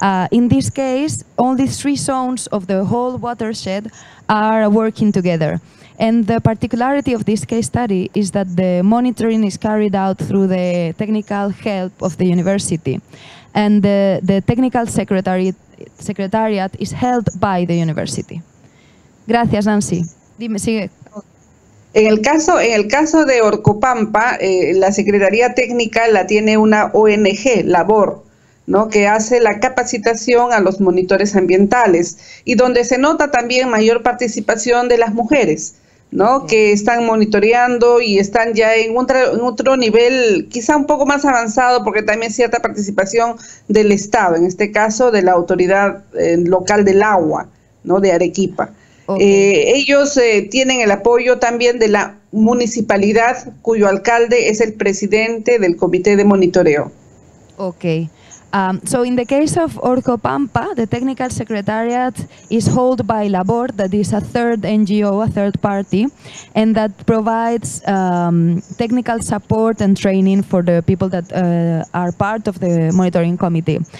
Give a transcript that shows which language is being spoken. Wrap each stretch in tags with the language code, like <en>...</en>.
<en>In this case, only 3 zones of the whole watershed are working together. And the particularity of this case study is that the monitoring is carried out through the technical help of the university. And the technical secretariat is held by the university.</en> <es>Gracias, Nancy. Dime, sigue. En el caso de Orcopampa, la Secretaría Técnica la tiene una ONG, Labor, ¿no?, que hace la capacitación a los monitores ambientales y donde se nota también mayor participación de las mujeres, ¿no?, que están monitoreando y están ya en otro nivel, quizá un poco más avanzado, porque también cierta participación del Estado, en este caso de la autoridad local del agua, ¿no?, de Arequipa. Ellos tienen el apoyo también de la municipalidad, cuyo alcalde es el presidente del comité de monitoreo.</es> <en>Okay. So in the case of Orcopampa, the technical secretariat is held by Labor, that is a third NGO, a third party, and that provides technical support and training for the people that are part of the monitoring committee.</en>